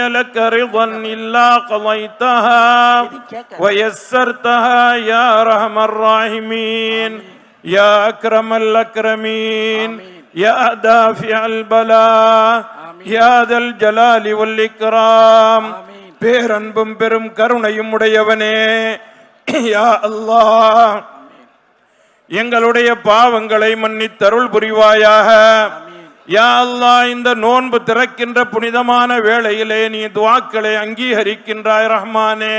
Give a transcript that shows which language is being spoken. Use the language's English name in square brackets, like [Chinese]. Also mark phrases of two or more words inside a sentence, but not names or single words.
[Arabic] لك رضا إلا قضيتها ويسرتها يا أرحم الراحمين يا أكرم الأكرمين يا دافع البلاء يا ذا الجلال والإكرام [Tamil] பேரன்பும் பெரும் கருணையும் உடையவனே யா அல்லாஹ் எங்களுடைய பாவங்களை மன்னித்தருள் புரிவாயாக. [Arabic] يا الله [Tamil] இந்த நோன்பு திறக்கின்ற புனிதமான வேளையிலே நீ துஆக்களை அங்கீகரிக்கின்றாய் ரஹ்மானே.